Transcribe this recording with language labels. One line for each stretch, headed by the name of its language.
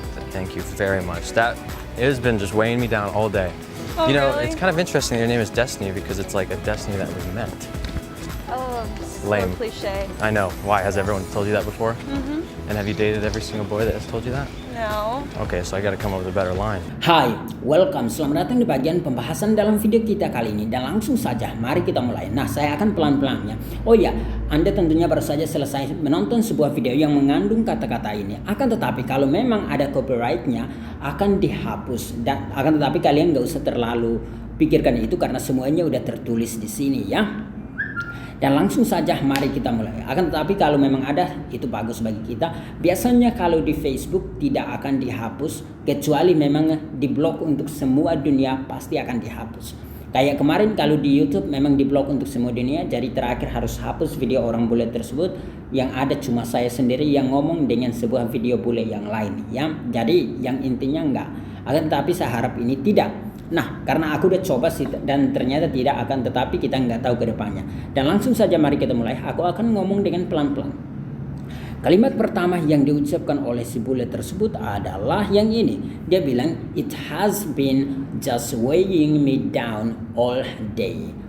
English: Thank you very much. It has been just weighing me down all day. Oh, you know, really? it's kind of interesting that your name is Destiny because it's like a destiny that was meant. Oh, so Lame. cliche. I know. Why? Has everyone told you that before? Mm-hmm. And have you dated every single boy that has told you that? No. Okay, so I got to come up with a better line.
Indonesian: Hai,
English: welcome.
Indonesian: Selamat datang di bagian pembahasan dalam video kita kali ini. Dan langsung saja, mari kita mulai. Nah, saya akan pelan-pelannya. Oh ya, Anda tentunya baru saja selesai menonton sebuah video yang mengandung kata-kata ini. Akan tetapi kalau memang ada copyrightnya, akan dihapus. Dan akan tetapi kalian nggak usah terlalu pikirkan itu karena semuanya udah tertulis di sini ya. Dan langsung saja mari kita mulai. Akan tetapi kalau memang ada, itu bagus bagi kita. Biasanya kalau di Facebook tidak akan dihapus, kecuali memang diblok untuk semua dunia, pasti akan dihapus. Kayak kemarin kalau di YouTube memang diblok untuk semua dunia, jadi terakhir harus hapus video orang bule tersebut. Yang ada cuma saya sendiri yang ngomong dengan sebuah video bule yang lain ya. Jadi yang intinya enggak. Akan tetapi saya harap ini tidak. Nah, karena aku udah coba sih dan ternyata tidak akan, tetapi kita nggak tahu ke depannya. Dan langsung saja mari kita mulai. Aku akan ngomong dengan pelan-pelan. Kalimat pertama yang diucapkan oleh si bule tersebut adalah yang ini. Dia bilang,
English: it has been just weighing me down all day.